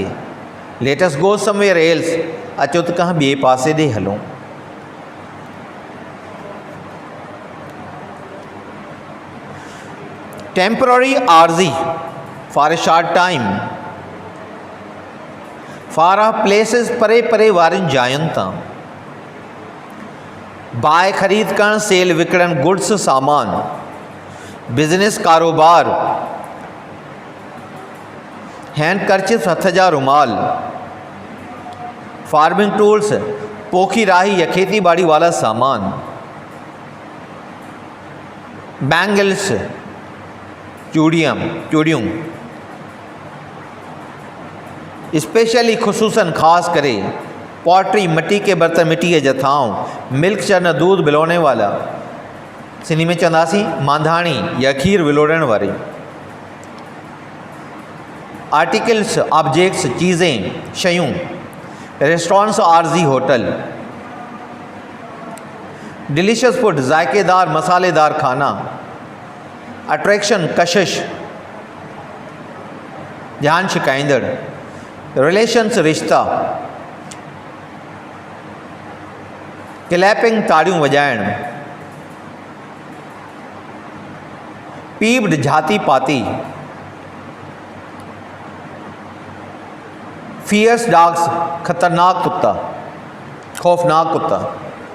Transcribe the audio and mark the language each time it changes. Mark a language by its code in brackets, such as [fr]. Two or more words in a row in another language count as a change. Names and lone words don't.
[en] Let us go somewhere else, [sd] अचो त कंहिं ॿिए पासे ॾे हलूं। [en] temporary आर्जी for a short time, far off places, [sd] परे परे वारियुनि जायुनि तां। बाय ख़रीद करणु, सेल विकिणणु, गुड्स सामान, बिजनेस कारोबार। [en] hand kerchiefs, [sd] हथ जा रुमाल। [en] farming tools, [sd] पोखी राही या खेती बाड़ी वाला सामान। बैंगल्स, चूड़ियूं। स्पेशली, खुसूसन, ख़ास करे। पॉटरी, [hi] मिट्टी के बर्तन, [sd] मिट्टी के जथाऊं। [en] milk churn, [hi] दूध बिलोने वाला, [sd] सिंधी में चवंदासीं मांधाणी या खीर विलोड़ण वारी। आर्टिकल्स, ऑब्जेक्ट्स, चीज़ें, शयूं। रेस्टोरेंट्स, आर्जी होटल। [en] delicious food, [sd] जायकेदार मसालेदार खाना। अट्रैक्शन, कशिश, ध्यान छिकाईंदड़। रिलेशंस, रिश्ता। क्लैपिंग, ताड़ियूं वॼाइण। पीप्ड, झाती पाती। [en] fierce dogs, [sd] खतरनाक कुत्ता, खौफनाक कुत्ता।